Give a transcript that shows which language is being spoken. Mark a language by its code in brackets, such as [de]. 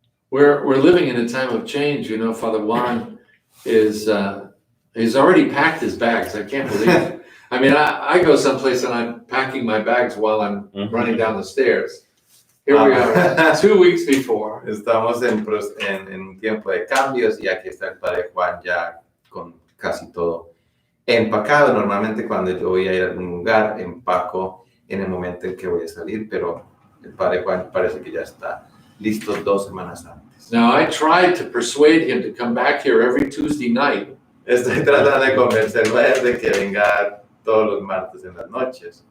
[en] We're living in a time of change. You know, Father Juan is he's already packed his bags. I can't believe it. I mean, I go someplace and I'm packing my bags while I'm running down the stairs. Here we are, 2 weeks before. [es] Estamos en un tiempo de cambios y aquí está el Padre Juan ya con casi todo empacado. Normalmente cuando yo voy a ir a algún lugar, empaco en el momento en que voy a salir, pero el Padre Juan parece que ya está listo 2 semanas antes. [en] Now, I tried to persuade him to come back here every Tuesday night. [es] Estoy tratando de convencerlo a él de que venga todos los martes en las noches.